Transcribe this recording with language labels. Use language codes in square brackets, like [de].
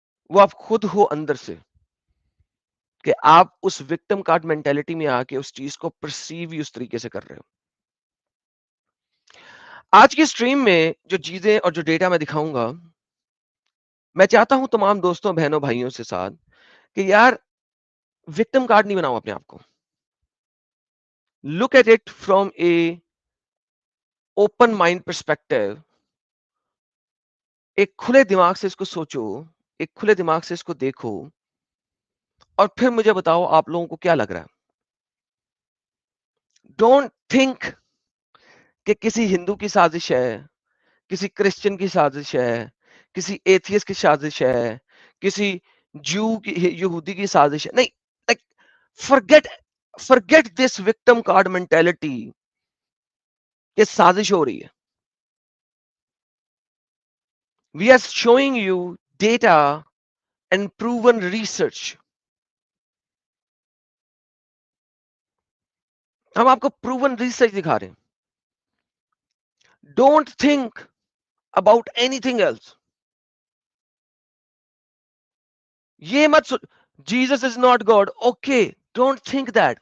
[ur] وہ آپ خود ہو اندر سے کہ آپ اس وکٹم کارڈ مینٹیلٹی میں آ کے اس چیز کو پرسیو ہی اس طریقے سے کر رہے ہو. آج کی سٹریم میں جو چیزیں اور جو ڈیٹا میں دکھاؤں گا، میں چاہتا ہوں تمام دوستوں بہنوں بھائیوں سے ساتھ کہ یار وکٹم کارڈ نہیں بناؤ اپنے آپ کو. [en] Look at it from a open mind perspective. [ur] ایک کھلے دماغ سے اس کو سوچو، ایک کھلے دماغ سے اس کو دیکھو، اور پھر مجھے بتاؤ آپ لوگوں کو کیا لگ رہا ہے. [en] don't think [ur] کہ کسی ہندو کی سازش ہے، کسی کرسچن کی سازش ہے، کسی ایتھیس کی سازش ہے، کسی جو کی یہودی کی سازش ہے. نہیں، [en] like forget this victim card mentality [ur] کہ سازش ہو رہی ہے. [en] We are showing you data and proven research. [ur] ہم آپ کو پروون ریسرچ دکھا رہے ہیں. [en] Don't think about anything else. [ur] یہ مت [en] Jesus is not God. Okay, don't think that.